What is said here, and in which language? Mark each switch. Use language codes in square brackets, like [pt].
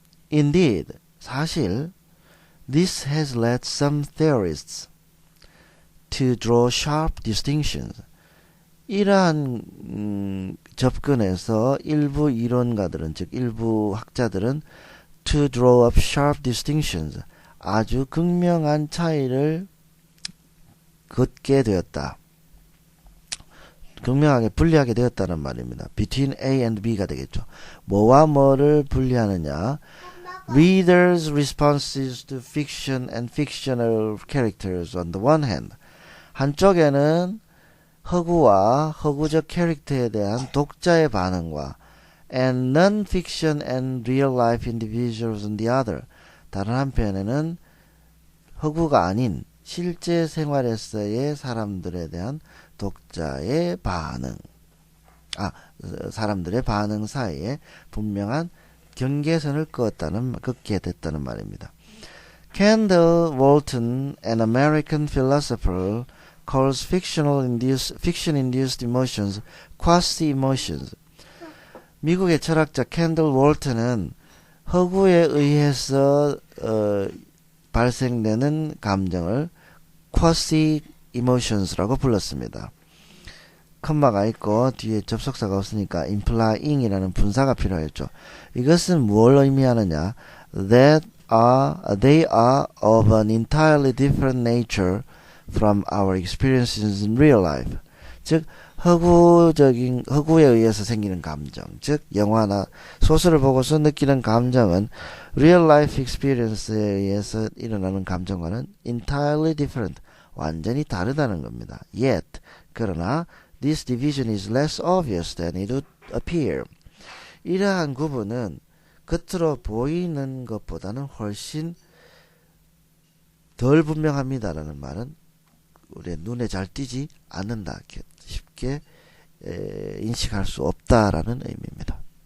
[en] Indeed, [ko] 사실 [en] this has led some theorists to draw sharp distinctions. [ko] 이러한 접근에서 일부 이론가들은, 즉 일부 학자들은 [en] to draw up sharp distinctions, [ko] 아주 극명한 차이를 긋게 되었다. 극명하게 분리하게 되었다는 말입니다. [en] Between A and B가 [ko] 되겠죠. 뭐와 뭐를 분리하느냐? [en] Readers' responses to fiction and fictional characters on the one hand. [ko] 한쪽에는 허구와 허구적 캐릭터에 대한 독자의 반응과 [en] and non-fiction and real-life individuals on the other. [ko] 다른 한편에는 허구가 아닌 실제 생활에서의 사람들에 대한 독자의 반응, 사람들의 반응 사이에 분명한 경계선을 긋게 됐다는 말입니다. [en] Kendall Walton, an American philosopher, calls fiction-induced emotions quasi-emotions. [ko] 미국의 철학자 캔들 월턴은 허구에 의해서 발생되는 감정을 quasi-emotions라고 불렀습니다. 컴마가 있고 뒤에 접속사가 없으니까 implying이라는 분사가 필요했죠. 이것은 뭘 의미하느냐? [en] They are of an entirely different nature from our experiences in real life. [ko] 즉 허구에 의해서 생기는 감정, 즉 영화나 소설을 보고서 느끼는 감정은 [en] real life experience [ko] 에 의해서 일어나는 감정과는 [en] entirely different, [ko] 완전히 다르다는 겁니다. [en] Yet, [ko] 그러나 [en] this division is less obvious than it would appear. [ko] 이러한 구분은 겉으로 보이는 것보다는 훨씬 덜 분명합니다라는 말은 우리의 눈에 잘 띄지 않는다, 쉽게 인식할 수 없다라는 의미입니다.